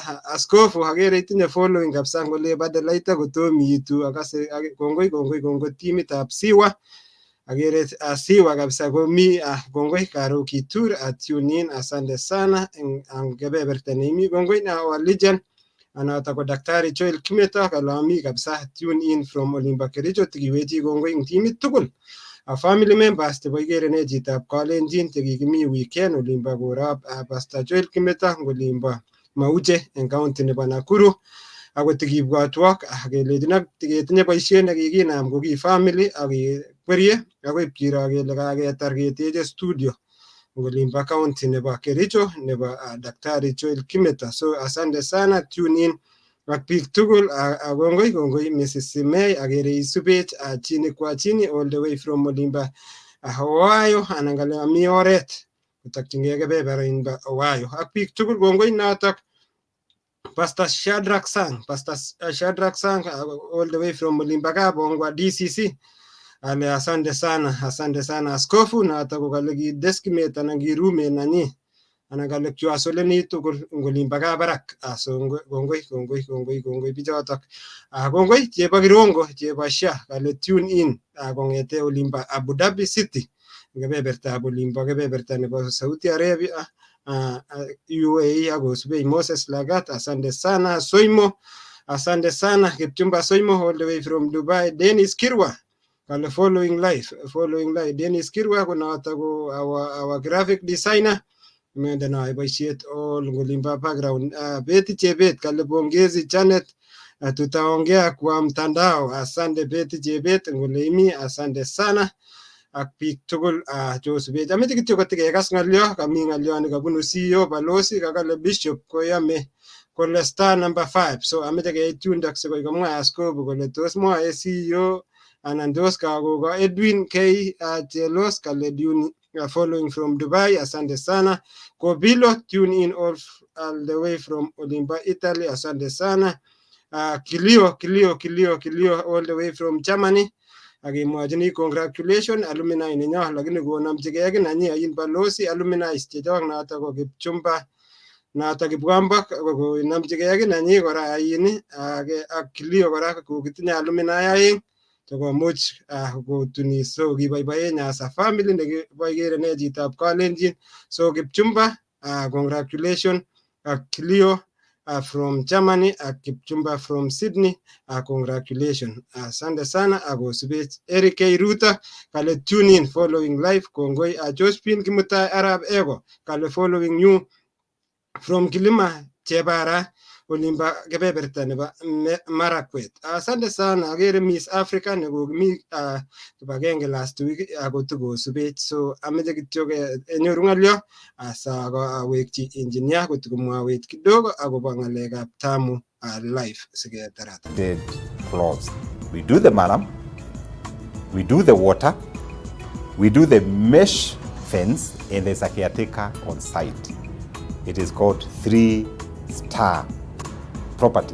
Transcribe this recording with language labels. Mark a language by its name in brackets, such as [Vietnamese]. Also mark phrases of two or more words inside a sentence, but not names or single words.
[Kalenjin] Askofu akere itinye following kabisa eng olep Adelaide akotomiitu akase kongoi timitab Siwa akere Siwa kabisa komi kongoi Karo Kitur [English] tune in, [Swahili] asante sana [Kalenjin] eng kebeberta neimi. Kongoi na [English] our legend [Kalenjin] anata ko Daktari Joel Kimeto kalami kabisa [English] tune in from [Kalenjin] olimbo Kericho. Tikiwechi kongoi eng timit tugul. [English] Family members [Kalenjin] chebo Igere Nee Chitab Kalenjin chekikimi weekend olimbo korab Pastor Joel Kimeto olimbo Mauche eng county nebo Nakuru akot tikibwatwok kelechino tiketinye boisiet nekikinam ko ki family akekwerie akoi kiro kele kaketar keteche studio olimbo county nebo Kericho nebo Daktari Joel Kimeto. [Swahili] So asante sana, [English] tune in [Kalenjin] ak biik tugul kongoi Mrs. Simei akere isubech [Swahili] chini kwa chini [English] all the way from [Kalenjin] olimbo Ohio anan kale mi oret kotokyingei kebeberta Ohio ak biik tugul. Kongoi notok Pastor Shadrack Sang [English] all the way from [Kalenjin] olimbo Kabongwa DCC ale [Swahili] asante sana [Kalenjin] askofu notok ko kale ki deskmate anan ki roommate nanyi anan kale kiwasoleni tugul olimbo Kabarak. So kongoi bichotok. Kongoi chebo Kirongo chebo Sha kale [English] tune in [Kalenjin] kong'ete olimbo Abu Dhabi City kebebertab olimbo kebeberta nebo Saudi Arabia UAE akosubei Moses Lagat. [Swahili] Asante sana Soimo, asante sana Kipchumba Soimo [English] all the way from [Swahili] Dubai. [Kalenjin] Dennis Kirwa kale [English] following live [Kalenjin] Dennis Kirwa konoto ko [English] our graphic designer [Kalenjin] mende na boisiet all ngolimba background. [Swahili] Beti Chebet kale pongezi Janet, tutaongea kwa mtandao. [Kalenjin] Asante Beti Chebet ngoleimi, [Swahili] asante sana [Kalenjin] ak biik tugul chosubech. Ameche kityo kotikekas ng'olyo, kami ng'olyo nekabunu CEO Balozi kakale Bishop koyame kole [English] star number [Kalenjin] 5. So ameche keit yundok sikoi komwa askofu kole tos mwae CEO anan tos kakoko Edwin K Chelos kale duni [English] following from [Kalenjin] Dubai. [Swahili] Asante sana Kobilo, [English] tune in all the way from olimbo Italy. [Swahili] Asante sana [English] Kilio all the way from Germany. [Kalenjin] Akimwachini congratulations alumni nenyo, lakini konamchigei ki nanyi ayin Balozi alumni chechok noto ko Kipchumba noto Kipwambak konamchigei ki nanyi kora ayin ak Kilio kora kokitinye alumni aeng chekomuch kotunis. So kiboiboen [English] as a family [Kalenjin] nebo Igere Nee Chitab Kalenjin. [English] So Kipchumba congratulations ak Kilio from Germany ak Kipchumba from Sydney congratulations. [Swahili] Asante sana [English] akosubech Eric K Ruto kale tune in following live. [Kalenjin] Kongoi Josephine Kimutai Arab Ego kale [English] following you from [Kalenjin] Kilima Chebara olimbo kebeberta nebo Marakwet. [Swahili] Asante sana [Kalenjin] akere Miss Africa nekokimi kibagenge [English] last week [Kalenjin] akotokosubech. So ameche kityo enyoru ng'olyo awekchi engineer kotikomwawech kidogo akobo ng'alekab tamu live siketarata. [English] Dead clause. We do the maram, we do the water, we do the mesh fence, and there's a caretaker on site. It is called 3-star property.